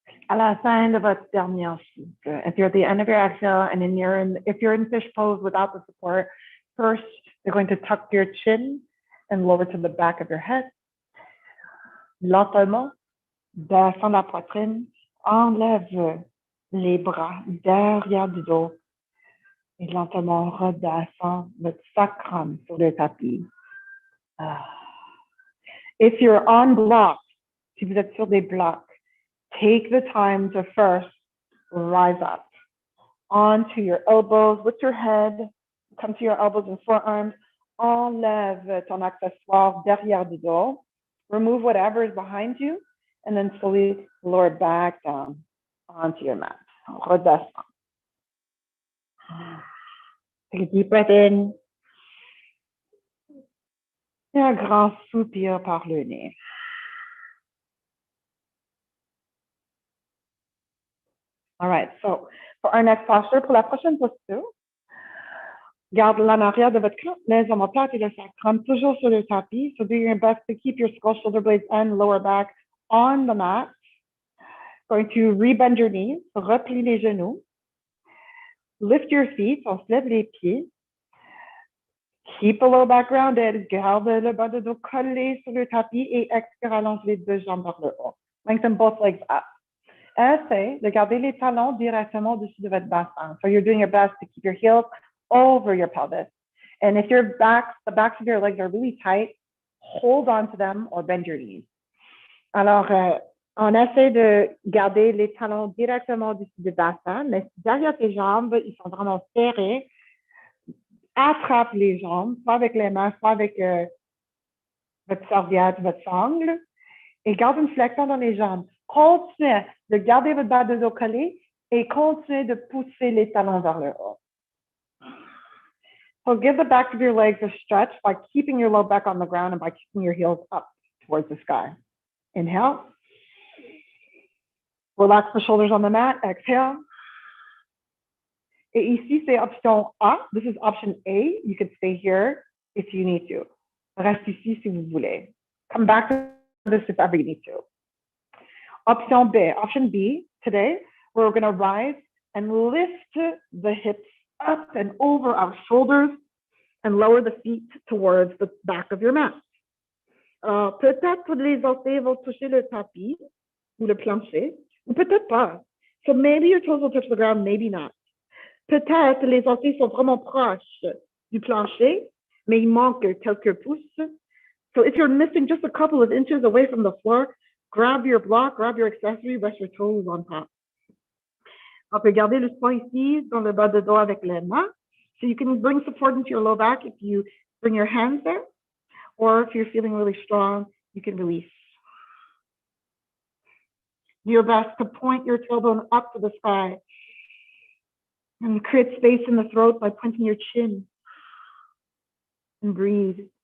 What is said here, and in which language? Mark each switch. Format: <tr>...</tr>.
<fr>À la fin de votre dernier cycle,</fr> <en>if you're at the end of your exhale and if you're in fish pose without the support, first you're going to tuck your chin and lower to the back of your head.</en> <fr>Lentement, descends la poitrine, enlève les bras derrière du dos et lentement redescends votre sacrum sur le tapis.</fr> <en>If you're on block,</en> <fr>si vous êtes sur des blocs,</fr> <en>take the time to first rise up onto your elbows with your head, come to your elbows and forearms,</en> <fr>enlève ton accessoire derrière du dos,</fr> <en>remove whatever is behind you, and then slowly lower back down. onto your mat.</en> <fr>On redescend.</fr> <en>Take a deep breath in.</en> <fr>Et un grand soupir par le nez.</fr> <en>All right, so for our next posture,</en> <fr>pour la prochaine posture, garde l'en arrière de votre crampe, les omoplates et le sacrum toujours sur le tapis.</fr> <en>So do your best to keep your skull, shoulder blades, and lower back on the mat. Going to rebend your knees,</en> <fr>replie les genoux.</fr> <en>Lift your feet,</en> <fr>on se lève les pieds.</fr> <en>Keep the low back grounded.</en> <fr>Garde le bas de dos collé sur le tapis et expire, allonge les deux jambes vers le haut.</fr> <en>Lengthen both legs up.</en> <fr>Essaye de garder les talons directement au-dessus de votre bassin.</fr> <en>So you're doing your best to keep your heels over your pelvis. And if the backs of your legs are really tight, hold on to them or bend your knees.</en> <fr>Alors, on essaie de garder les talons directement au-dessus du bassin, mais si derrière tes jambes, ils sont vraiment serrés, attrape les jambes, soit avec les mains, soit avec votre serviette, votre sangle, et garde une flexion dans les jambes. Continuez de garder votre bas de dos collé et continuez de pousser les talons vers le haut.</fr> <en>So give the back of your legs a stretch by keeping your low back on the ground and by keeping your heels up towards the sky. Inhale. Relax the shoulders on the mat. Exhale.</en> <fr>Et ici, c'est option A.</fr> <en>This is option A. You can stay here if you need to.</en> <fr>Reste ici si vous voulez.</fr> <en>Come back to this if ever you need to. Option B. Option B, today, we're going to rise and lift the hips up and over our shoulders and lower the feet towards the back of your mat.</en> <fr>Peut-être les orteils vont toucher le tapis ou le plancher, ou peut-être pas.</fr> <en>So maybe your toes will touch the ground, maybe not.</en> <fr>Peut-être les orteils sont vraiment proches du plancher, mais il manque quelques pouces.</fr> <en>So if you're missing just a couple of inches away from the floor, grab your block, grab your accessory, rest your toes on top.</en> <fr>On peut garder le poids ici dans le bas de dos avec les mains.</fr> <en>So you can bring support into your low back if you bring your hands there, or if you're feeling really strong, you can release. Do your best to point your tailbone up to the sky and create space in the throat by pointing your chin. And breathe.</en>